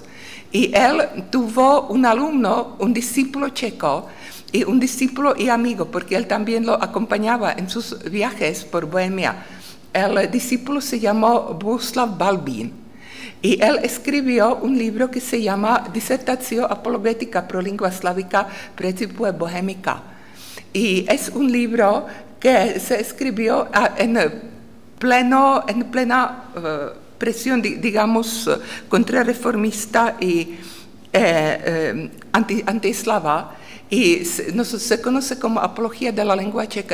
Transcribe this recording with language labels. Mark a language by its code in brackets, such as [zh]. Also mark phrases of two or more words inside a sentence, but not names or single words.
[es] Y él tuvo un alumno, un discípulo checo, y un discípulo y amigo, porque él también lo acompañaba en sus viajes por Bohemia. El discípulo se llamó Bohuslav Balbín y él escribió un libro que se llama Disertatio apologetica pro lingua slavica precipue bohemica. Y es un libro que se escribió en plena presión, digamos, contrarreformista y antieslava. Y se conoce como apología de la lengua checa.